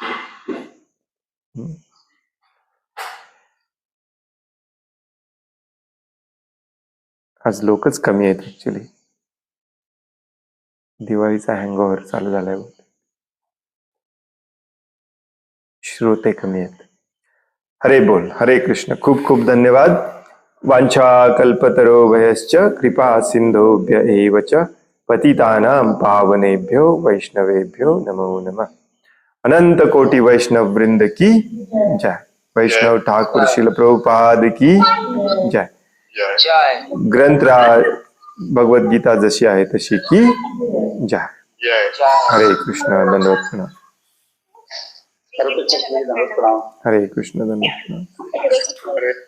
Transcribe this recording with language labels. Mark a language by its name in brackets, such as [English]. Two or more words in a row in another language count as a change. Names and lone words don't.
[Marathi] आज लोकच कमी आहेत ऍक्च्युली. दिवाळीचा हँगओव्हर चालू झालाय. श्रोते कमी आहेत. [Sanskrit] हरे बोल. हरे कृष्ण. [Marathi] खूप खूप धन्यवाद. [Sanskrit] वांछा कल्पतरोभयश्च कृपा सिंधुभ्य एव च पतितानां पावनेभ्यो वैष्णवेभ्यो नमो नमः. [Hindi] अनंत कोटि वैष्णव वृंद की जय. वैष्णव ठाकुर श्रील प्रभुपाद की जय. [Marathi] ग्रंथराज भगवद गीता जशी आहे तशी [Hindi] की जय. [Sanskrit] हरे कृष्ण. [Marathi] धन्यवाद. [Sanskrit] हरे कृष्ण. [Marathi] धन्यवाद.